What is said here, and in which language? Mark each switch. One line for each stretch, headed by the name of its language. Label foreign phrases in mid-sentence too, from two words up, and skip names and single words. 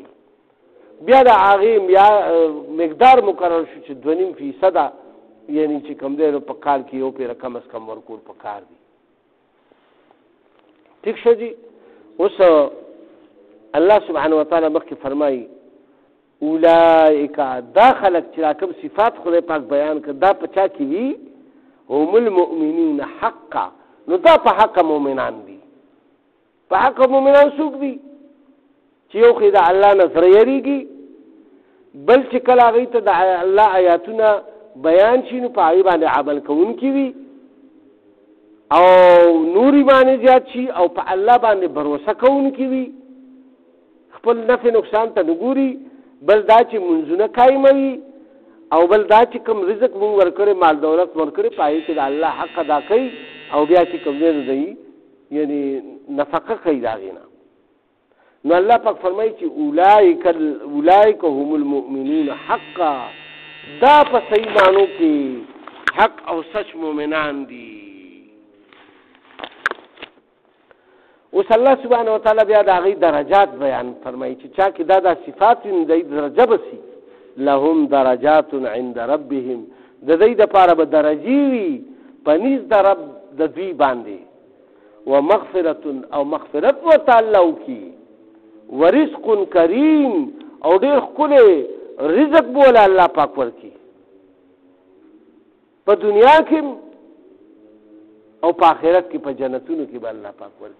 Pashto: بیا د هغې یا مقدار مقرر شو چې 2.5% یعنی چې کوم دی نو په کال کې یو پیره کم از کم ورکول په کار دي. ٹھیک شو جی. اوس الله
Arabic: سبحانه وتعالی
Pashto: مخکې فرمایي اولئک دا خلق چې راکم صفات خدای پاک بیان کړ دا په چا کې وي
Arabic: هم المؤمنون حقا.
Pashto: نو دا په حق مؤمنان دي. په حق مؤمنان څوک دي چې یو خو د الله نه سره یریږي بل چې کله هغوی ته د الله آیاتونه بیان شي نو په هغې باندې عمل کوونکي وي او نور ایمان زیات شي او په الله باندې بروسه کوونکي وي خپل نفع نقصان ته نه ګوري بل دا چې منځونه قایموي او بل دا چې کوم رزق مونږ ورکړی مال دولت ورکړی په هغې کې د الله حق ادا کوي او بیا چې کوم دی نو دی یعنی نفقه کوي د هغې نه. نو الله پاک فرمایي چې
Arabic: اولئک هم المؤمنون حقا
Pashto: دا په صحیح معنو کې حق او سچ مؤمنان دي. اوس الله
Arabic: سبحانه وتعالی
Pashto: بیا د هغې درجات بیان فرمایي چې چا کې دا صفات وي نو د درجه به سي
Arabic: لهم درجات عند ربهم
Pashto: د دوی دپاره به درجې وي په نزد د رب د دوی باندې ومغفرة او مغفرت ورته الله وکړي
Arabic: ورزق کریم
Pashto: او ډېر ښکلی رزق به وله الله پاک ورکړي په دنیا کې او په آخرت کې په جنتونو کې به الله پاک ورکړي.